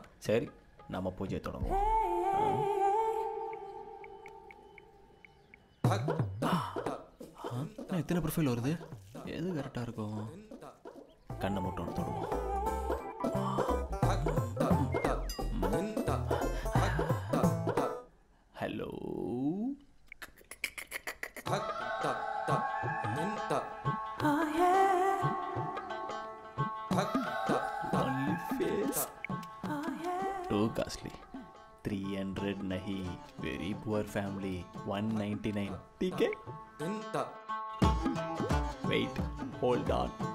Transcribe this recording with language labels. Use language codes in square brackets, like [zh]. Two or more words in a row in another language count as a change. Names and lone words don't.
[ta] சரி, நம்ம பூஜையை தொடங்குவோம். எத்தனை ப்ரொஃபைல் வருது? எது கரெக்டா இருக்கும்? கண்ணை மட்டும் தொடுவோம். ஹலோ, [en] too costly 300 नहीं, very poor family 199. [hi] ठीक है, [en] wait hold on.